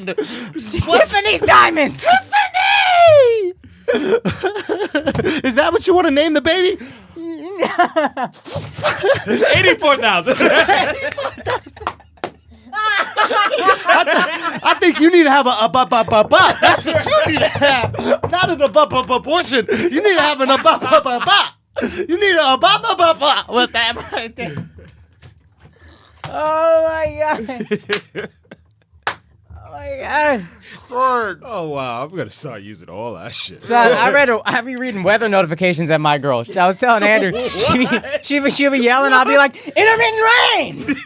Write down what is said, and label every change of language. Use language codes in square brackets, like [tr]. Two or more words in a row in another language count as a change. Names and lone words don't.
[en] Tiffany's diamonds! Tiffany! Is that what you want to name the baby? 84,000. I think you need to have a ba-ba-ba-ba. That's what you need to have. Not an abortion. You need to have an ba-ba-ba-ba. You need a ba-ba-ba-ba with that right there. Oh my god. Oh my god. Oh wow, I'm gonna start using all that shit. So I be reading weather notifications at my girl. I was telling Andrew, she'll be yelling, I'll be like, intermittent rain!